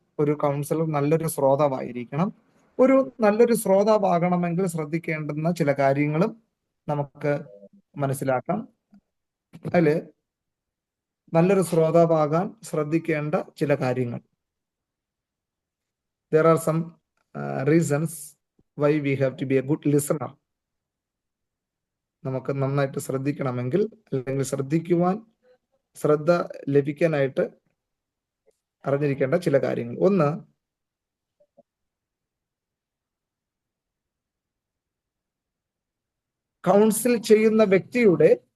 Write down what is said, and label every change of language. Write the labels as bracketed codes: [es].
[ml] ഒരു കൗൺസിലർ നല്ലൊരു ശ്രോതാവായിരിക്കണം. ഒരു നല്ലൊരു ശ്രോതാവാകണമെങ്കിൽ ശ്രദ്ധിക്കേണ്ടുന്ന ചില കാര്യങ്ങളും നമുക്ക് മനസ്സിലാക്കാം. അതില് നല്ലൊരു ശ്രോതാവാകാൻ ശ്രദ്ധിക്കേണ്ട ചില കാര്യങ്ങൾ. [en] There are some reasons why we have to be a good listener. [ml] നമുക്ക് നന്നായിട്ട് ശ്രദ്ധിക്കണമെങ്കിൽ, അല്ലെങ്കിൽ ശ്രദ്ധ ലഭിക്കാനായിട്ട് അറിഞ്ഞിരിക്കേണ്ട ചില കാര്യങ്ങൾ. ഒന്ന്, കൗൺസിൽ ചെയ്യുന്ന വ്യക്തിയുടെ